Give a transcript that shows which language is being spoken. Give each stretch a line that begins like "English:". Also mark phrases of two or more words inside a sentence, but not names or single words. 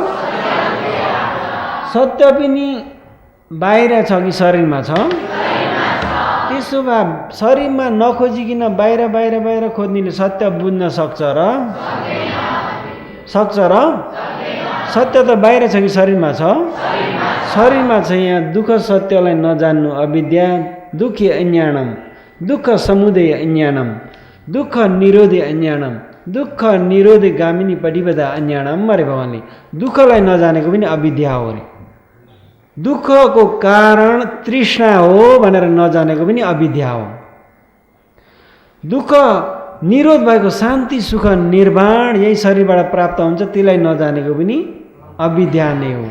Nepali: सत्य पनि बाहिर छ कि शरीरमा छ? त्यसो भए शरीरमा नखोजिकन बाहिर खोज्नेले सत्य बुझ्न सक्छ र? सक्छ र? सत्य त बाहिर छ कि शरीरमा छ? शरीरमा छ। यहाँ दुःख सत्यलाई नजान्नु अविद्या,
Pali: दुःखी अज्ञानम, दुःख समुदय अज्ञानम, दुःख निरोधी अज्ञानम, दुःख निरोधी गामिनी पटिपदा अज्ञानम
Nepali: अरे भगवानले। दुःखलाई नजानेको पनि अविद्या हो अरे। दुःखको कारण तृष्णा हो भनेर नजानेको पनि अविद्या हो। दुःख निरोध भएको शान्ति सुख निर्वाण यही शरीरबाट प्राप्त हुन्छ, त्यसलाई नजानेको पनि अविद्या नै हो।